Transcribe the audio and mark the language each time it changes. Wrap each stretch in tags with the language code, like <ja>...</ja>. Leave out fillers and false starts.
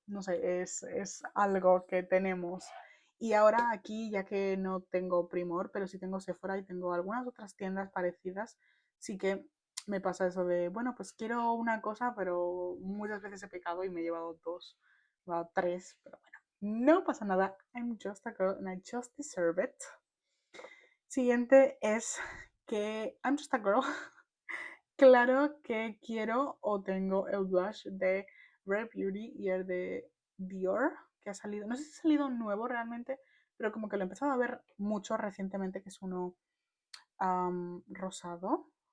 <es>No sé, es algo que tenemos. Y ahora aquí, ya que no tengo Primor, pero sí tengo Sephora y tengo algunas otras tiendas parecidas, sí que me pasa eso de, bueno, pues quiero una cosa, pero muchas veces he pecado y me he llevado dos, he llevado tres, pero bueno, no pasa nada.</es> <en>I'm just a girl and I just deserve it.</en> <es>Siguiente es que</es> <en>I'm just a girl.</en> <es>Claro que quiero o tengo el blush de Rare Beauty y el de Dior, que ha salido, no sé si ha salido nuevo realmente, pero como que lo he empezado a ver mucho recientemente, que es uno rosado.</es>